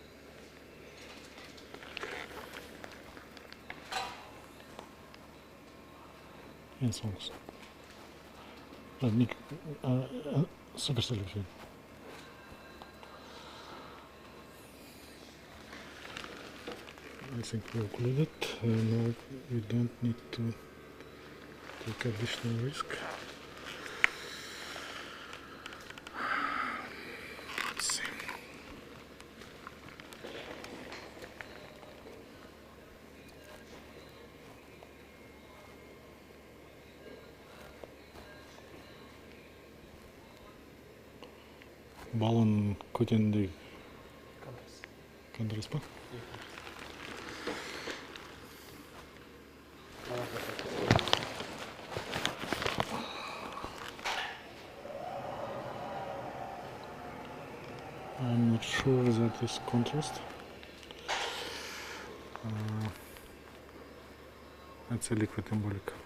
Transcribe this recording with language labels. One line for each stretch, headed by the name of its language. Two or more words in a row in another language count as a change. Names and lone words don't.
Kazakh: Ең соңғысы. Супер сөйлеп.
English: I think we included. Now we don't need to take additional risk. Let's see.
Kazakh: Баллон көтенде қандырыс па?
English: I'm not sure that is contrast. It's a liquid embolic.